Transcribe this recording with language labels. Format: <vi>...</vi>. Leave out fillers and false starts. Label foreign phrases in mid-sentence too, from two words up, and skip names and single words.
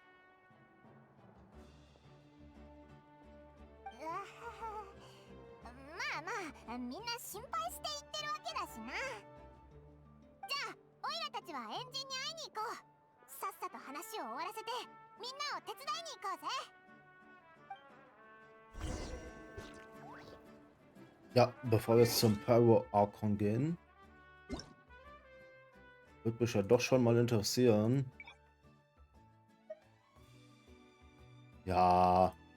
<ja>まあまあ、みんな心配して言ってるわけだしな。じゃあオイラたちはエンジンに会いに行こう。さっさと話を終わらせてみんなを手伝いに行こうぜ。</ja> <de>Ja, bevor wir jetzt zum Pyro Archon gehen, würde mich ja doch schon mal interessieren. Ja.</de>